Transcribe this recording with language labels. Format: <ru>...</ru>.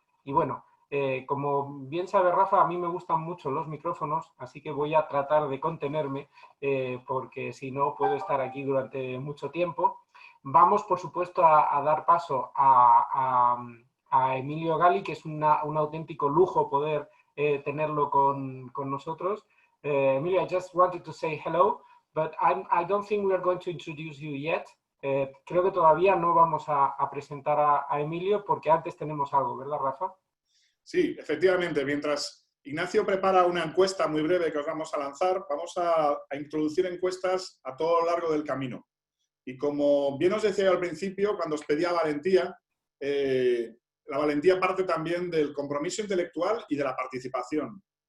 <es>Y bueno, como bien sabe Rafa, a mí me gustan mucho los micrófonos, así que voy a tratar de contenerme, porque si no puedo estar aquí durante mucho tiempo. Vamos, por supuesto, a dar paso a Emilio Galli, que es un auténtico lujo poder tenerlo con nosotros.</es> <en>Emilio, I just wanted to say hello, but I don't think we are going to introduce you yet.</en> <es>Creo que todavía no vamos a presentar a Emilio porque antes tenemos algo, ¿verdad, Rafa? Sí, efectivamente. Mientras Ignacio prepara una encuesta muy breve que os vamos a lanzar, vamos a introducir encuestas a todo lo largo del camino. Y como bien os decía al principio, cuando os pedía valentía, la valentía parte también del compromiso intelectual y de la participación.</es>